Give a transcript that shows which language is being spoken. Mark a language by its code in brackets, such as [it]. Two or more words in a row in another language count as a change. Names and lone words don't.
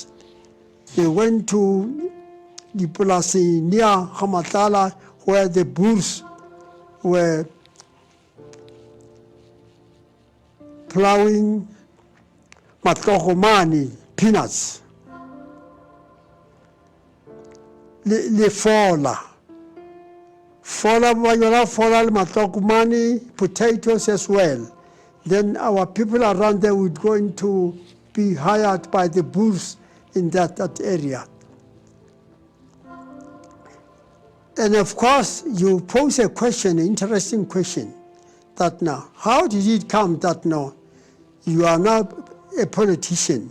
[en] They went to the place near Hamatala where the bulls were plowing matlohomani, peanuts. [tn] Le fola. Fola matlohomani, [en] potatoes as well. Then our people around there would going to be hired by the bulls in that area. And of course, you pose a question, an interesting question, that now, how did it come that now you are now a politician?